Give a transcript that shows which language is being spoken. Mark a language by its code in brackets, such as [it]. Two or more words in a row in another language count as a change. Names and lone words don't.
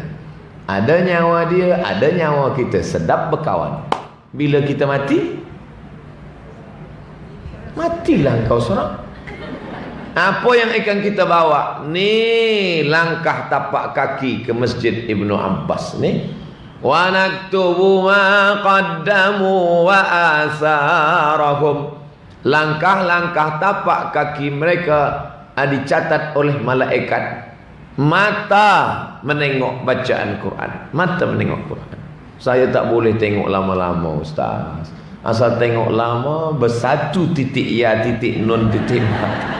[ms] Ada nyawa dia, ada nyawa kita. Sedap berkawan. Bila kita mati, matilah engkau seorang. Apa yang akan kita bawa? Ni langkah tapak kaki ke Masjid Ibnu Abbas ni. [ar] ونكتب ما قدموا وآثارهم. [ms] Langkah-langkah tapak kaki mereka dicatat oleh malaikat. Mata menengok bacaan Quran. Mata menengok Quran. Saya tak boleh tengok lama-lama, Ustaz. Asal tengok lama, bersatu titik ya, titik nun, titik mata.